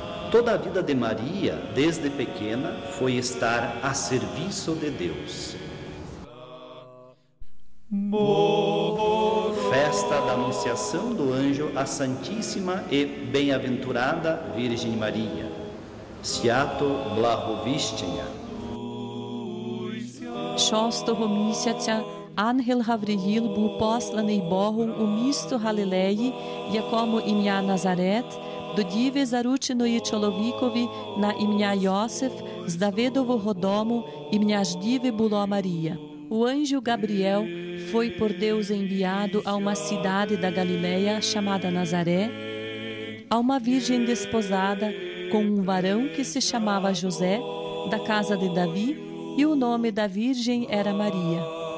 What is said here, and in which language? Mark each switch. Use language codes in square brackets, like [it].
[pt] Toda a vida de Maria, desde pequena, foi estar a serviço de Deus. Festa da Anunciação do Anjo à Santíssima e Bem-aventurada Virgem Maria. [uk] Sviato Blahovishchenya. Šostoho mісяця ангел Гавриїл був посланий Богом у місто Галилеї, якому ім'я Назарет, до діви, зарученої чоловікові на ім'я Йосиф, з Давидового дому, ім'я ж діви було Марія. [pt] O anjo Gabriel foi por Deus enviado a uma cidade da Galileia chamada Nazaré, a uma virgem desposada com um varão que se chamava José, da casa de Davi, e o nome da virgem era Maria.